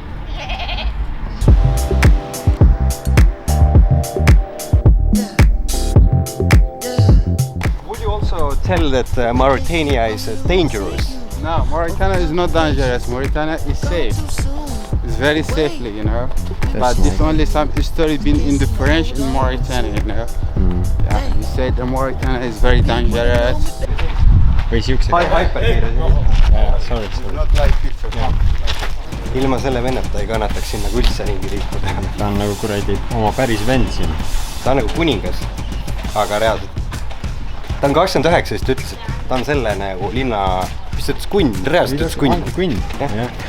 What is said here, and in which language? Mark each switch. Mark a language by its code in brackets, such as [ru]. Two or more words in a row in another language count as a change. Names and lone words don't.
[en] Would you also tell that Mauritania is dangerous? No, Mauritania is not dangerous. Mauritania is safe. It's very safely, you know. But this only some history been in the French in Mauritania, you know. Yeah, you said the Mauritania is very dangerous. [et] Või siukse? [en] Sorry. Not like picture. [et] Ilma selle vennata ei kannataks siin nagu üldse ringi liikuda. Ta on nagu kuradi oma päris vend siin. Ta on nagu kuningas, aga reaalselt. Ta on 29, siis ta ütles, et ta on selle nagu linna, mis ta ütles, kunn, reaalselt ütles kunn. Kunn, jah.